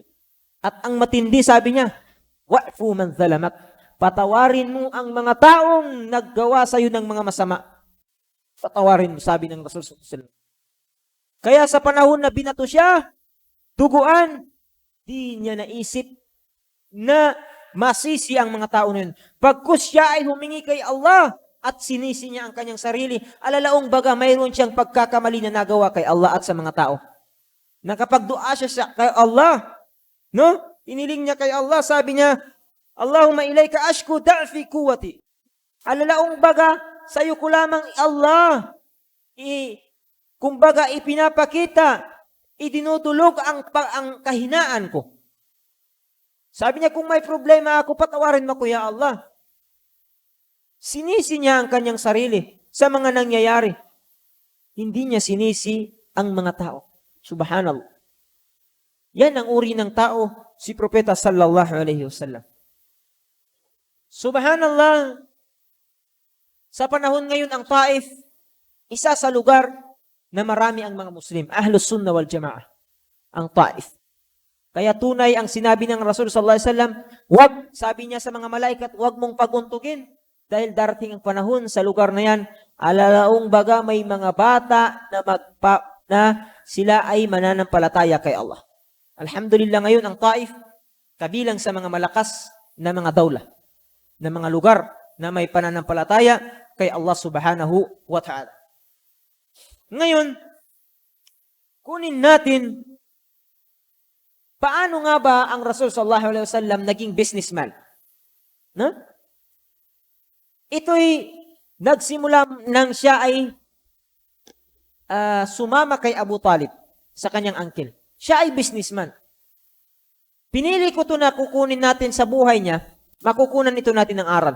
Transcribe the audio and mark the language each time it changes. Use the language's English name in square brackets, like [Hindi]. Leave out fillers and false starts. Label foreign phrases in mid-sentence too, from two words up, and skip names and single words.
[Filipino] At ang matindi, sabi niya, [Arabic] واعف من ظلمك, [Filipino] patawarin mo ang mga taong naggawa sa iyo ng mga masama. Patawarin mo, sabi ng Rasul [Arabic] صلى الله عليه وسلم. [Filipino] Kaya sa panahon na binato siya, duguan, di niya naisip na masisi ang mga tao na yun. Pagkus siya ay humingi kay Allah at sinisi niya ang kanyang sarili, alalaong baga mayroon siyang pagkakamali na nagawa kay Allah at sa mga tao. Nakapagdua siya kay Allah, no? Iniling niya kay Allah, sabi niya, [Arabic] اللهم إليك أشكو ضعف قوتي. [Filipino] Alalaong baga, sa'yo ko lamang Allah, kumbaga ipinapakita, idinudulog ang kahinaan ko. Sabi niya, kung may problema ako, patawarin mo ko, [Arabic] يا الله. [Filipino] Sinisi niya ang kanyang sarili sa mga nangyayari. Hindi niya sinisi ang mga tao. Subhanallah. Yan ang uri ng tao, si Propeta [Arabic] صلى الله عليه وسلم. [Filipino] Subhanallah. Sa panahon ngayon, ang Taif, isa sa lugar na marami ang mga Muslim, [Arabic] أهل السنة والجماعة, [Filipino] ang Taif. Kaya tunay ang sinabi ng Rasul [Arabic] صلى الله عليه وسلم, [Filipino] wag, sabi niya sa mga malaikat, wag mong paguntugin dahil darating ang panahon sa lugar na yan, alalaong baga may mga bata na sila ay mananampalataya kay Allah. Alhamdulillah ngayon ang Taif, kabilang sa mga malakas na mga dawla, na mga lugar na may pananampalataya kay Allah [Arabic] سبحانه وتعالى. [Filipino] Ngayon, kunin natin, paano nga ba ang Rasul [Arabic] صلى الله عليه وسلم [Filipino] naging businessman? No? Ito'y nagsimula nang siya ay sumama kay Abu Talib sa kanyang uncle. Siya ay businessman. Pinili ko ito na kukunin natin sa buhay niya, makukunan ito natin ng aral.